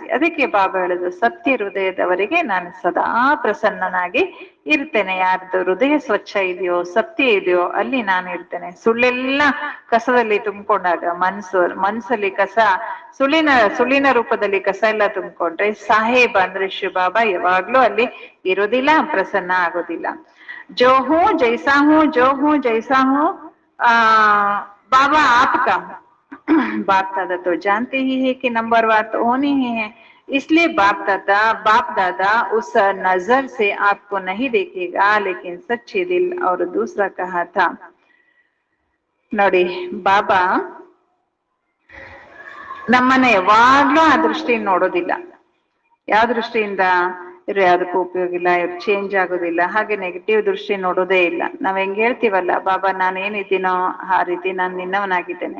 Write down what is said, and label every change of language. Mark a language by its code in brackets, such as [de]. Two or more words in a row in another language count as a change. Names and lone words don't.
[kn] ಅದಕ್ಕೆ ಬಾಬಾ ಹೇಳುದು, ಸತ್ಯ ಹೃದಯದವರಿಗೆ ನಾನು ಸದಾ ಪ್ರಸನ್ನನಾಗಿ ಇರ್ತೇನೆ. ಯಾರ್ದು ಹೃದಯ ಸ್ವಚ್ಛ ಇದೆಯೋ, ಸತ್ಯ ಇದೆಯೋ ಅಲ್ಲಿ ನಾನು ಇರ್ತೇನೆ. ಸುಳ್ಳೆಲ್ಲ ಕಸದಲ್ಲಿ ತುಂಬಿಕೊಂಡಾಗ ಮನ್ಸಲ್ಲಿ ಕಸ, ಸುಳ್ಳಿನ ರೂಪದಲ್ಲಿ ಕಸ ಎಲ್ಲ ತುಂಬಿಕೊಂಡ್ರೆ ಸಾಹೇಬ್ ಅಂದ್ರೆ ಶಿವ ಬಾಬಾ ಯಾವಾಗ್ಲೂ ಅಲ್ಲಿ ಇರೋದಿಲ್ಲ, ಪ್ರಸನ್ನ ಆಗೋದಿಲ್ಲ. [hi] जो हूं जैसा हूं, जो हूं जैसा हूं, बाबा आपका बाप दादा तो जानते ही है कि नंबर वार तो होनी ही है. इसलिए बाप दादा उस नजर से आपको नहीं देखेगा, लेकिन सच्चे दिल. और दूसरा कहा था [kn] ನೋಡಿ, ಬಾಬಾ ನಮ್ಮನ್ನ ಯಾವಾಗ್ಲೂ ಆ ದೃಷ್ಟಿಯಿಂದ ನೋಡೋದಿಲ್ಲ. ಯಾವ ದೃಷ್ಟಿಯಿಂದ? ಇವ್ರು ಯಾವ್ದಕ್ಕೂ ಉಪಯೋಗ ಇಲ್ಲ, ಇವ್ರು ಚೇಂಜ್ ಆಗೋದಿಲ್ಲ, ಹಾಗೆ ನೆಗೆಟಿವ್ ದೃಷ್ಟಿ ನೋಡೋದೇ ಇಲ್ಲ. ನಾವ್ ಹೆಂಗ್ ಹೇಳ್ತೀವಲ್ಲ, ಬಾಬಾ ನಾನೇನಿದ್ದೀನೋ ಆ ರೀತಿ ನಾನು ನಿನ್ನವನಾಗಿದ್ದೇನೆ.